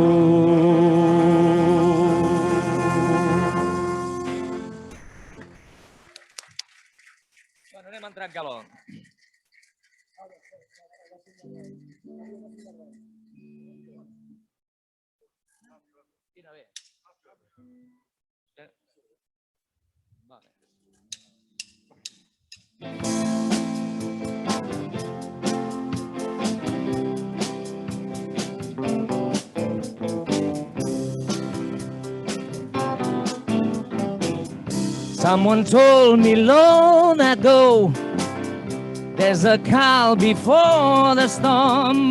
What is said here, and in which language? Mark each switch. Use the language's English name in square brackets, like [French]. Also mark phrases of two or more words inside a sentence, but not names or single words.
[Catalan] Bueno, anem a entrar en calor. Quina bé. Vale. [English] Someone told me long ago, there's a calm before the storm.